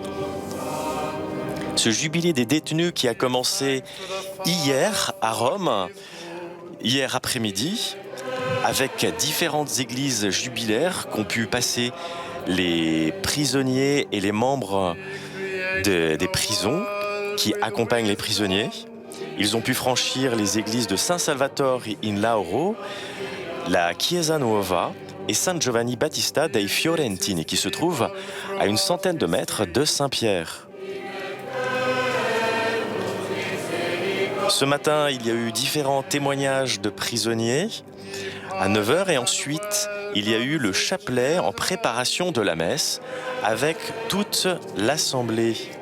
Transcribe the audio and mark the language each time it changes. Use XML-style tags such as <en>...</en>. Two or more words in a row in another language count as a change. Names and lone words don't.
<fr>Ce jubilé des détenus qui a commencé hier à Rome, hier après-midi, avec différentes églises jubilaires qu'ont pu passer les prisonniers et les membres des prisons qui accompagnent les prisonniers. Ils ont pu franchir les églises de San Salvatore in Lauro, la Chiesa Nuova et San Giovanni Battista dei Fiorentini, qui se trouve à une centaine de mètres de Saint-Pierre. Ce matin, il y a eu différents témoignages de prisonniers à 9h et ensuite, il y a eu le chapelet en préparation de la messe avec toute l'assemblée.</fr>